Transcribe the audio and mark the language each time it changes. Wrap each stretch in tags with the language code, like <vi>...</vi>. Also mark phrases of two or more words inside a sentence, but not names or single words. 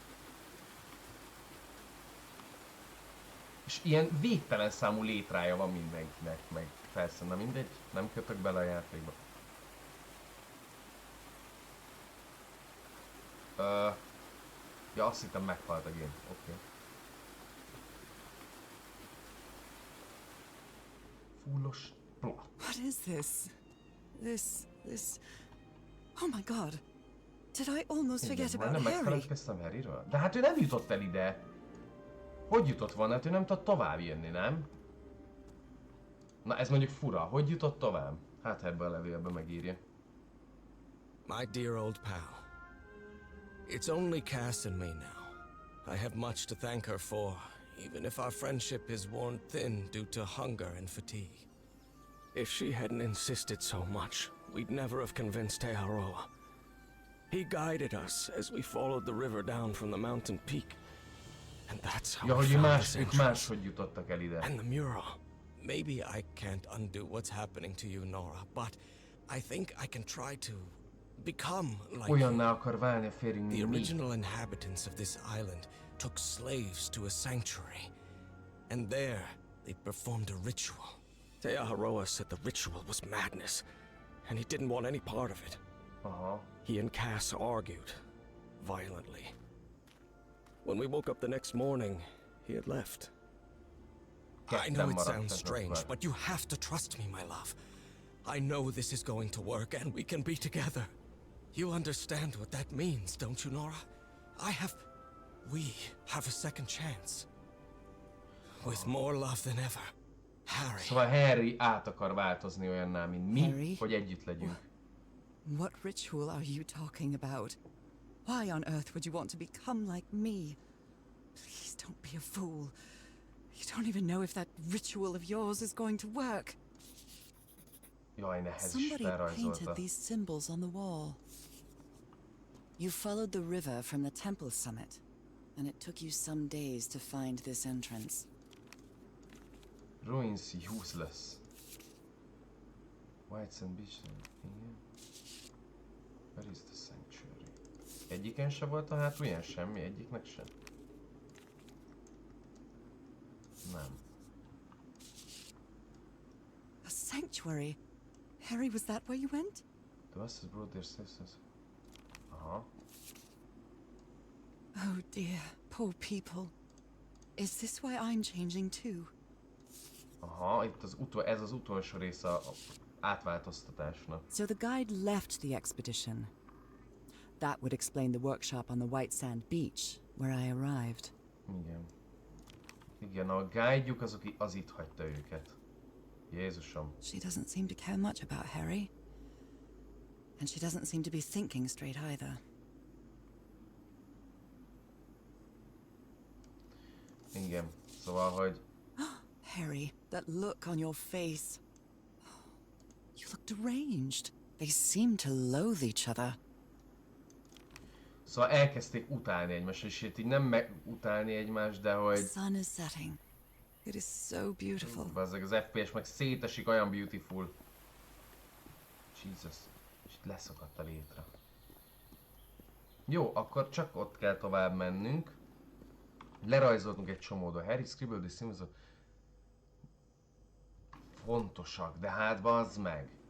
<hu>És ilyen végtelen számú létrája van mindenkinek, meg persze, na mindegy, nem kötök bele a játékba. Ja, azt hittem meghalt a game, oké. Fullos plot.</hu> <en>What is this? This... Oh my god. Did I almost forget about</en> <hu>Nem Harry? megfeledkeztem Harryről? De hát ő nem jutott el ide. Hogy jutott volna? Hát ő nem tudott tovább jönni, nem? Na ez mondjuk fura. Hogy jutott tovább? Hát ebben a levélben megírja.</hu> <en>My dear old pal. It's only Cass and me now. I have much to thank her for, even if our friendship is worn thin due to hunger and fatigue. If she hadn't insisted so much, we'd never have convinced Teharoa. He guided us as we followed the river down from the mountain peak. And that's how</en> <hu>Ja,</hu> <en>we</en> <hu>hogy</hu> <en>found</en> <hu>más,</hu> <en>this</en> <hu>ők</hu> <en>entrance.</en> <hu>máshogy jutottak el ide.</hu> <en>And the mural. Maybe I can't undo what's happening to you, Nora, but I think I can try to become like</en> <hu>Olyanná akar válni a férjünk,</hu> <en>the</en> <hu>mint mi.</hu> <en>original inhabitants of this island took slaves to a sanctuary, and there they performed a ritual. Teaharoa said the ritual was madness, and he didn't want any part of it. He and Cass argued violently. When we woke up the next morning, he had left. I know it sounds strange, but you have to trust me, my love. I know this is going to work, and we can be together. You understand what that means, don't you, Nora? We have a second chance. With more love than ever. Harry.</en> <hu>Szóval Harry át akar változni olyanná, mint mi, Harry? hogy együtt legyünk.</hu> <en>What ritual are you talking about? Why on earth would you want to become like me? Please don't be a fool. You don't even know if that ritual of yours is going to work.</en> <hu>Jaj, nehez is</hu> <en>Somebody</en> <hu>felrajzolta.</hu> <en>painted these symbols on the wall. You followed the river from the temple summit, and it took you some days to find this entrance. Ruins useless. White Sand Beach. Igen. Where is the sanctuary?</en> <hu>Egyiken se volt a hátulján semmi? Egyiknek sem? Nem.</hu> <en>A sanctuary? Harry, was that where you went? The buses brought their sisters.</en> <hu>Aha.</hu> <en>Oh dear, poor people. Is this why I'm changing too?</en> <hu>Aha, itt ez az utolsó része a átváltoztatásnak.</hu> <en>So the guide left the expedition. That would explain the workshop on the White Sand Beach, where I arrived.</en> <hu>Igen. Igen, a guide-juk az itt hagyta őket. Jézusom.</hu> <en>She doesn't seem to care much about Harry. And she doesn't seem to be thinking straight either.</en> <hu>Igen, szóval, hogy...</hu> <en>Harry, that look on your face. You look deranged. They seem to loathe each other.</en> <hu>Szóval elkezdték utálni egymást, és itt így nem megutálni egymást, de</hu> <en>The</en> <hu>hogy...</hu> <en>sun is setting. It is so beautiful.</en> <hu>Bazzeg, az FPS meg szétesik, olyan beautiful.</hu> <en>Jesus.</en> <hu>És itt leszakadt a létre. Jó, akkor csak ott kell tovább mennünk. Lerajzoltunk egy csomódon.</hu> <en>Harry scribbled the symbols of...</en> <hu>Fontosak, de hát bazd meg.</hu>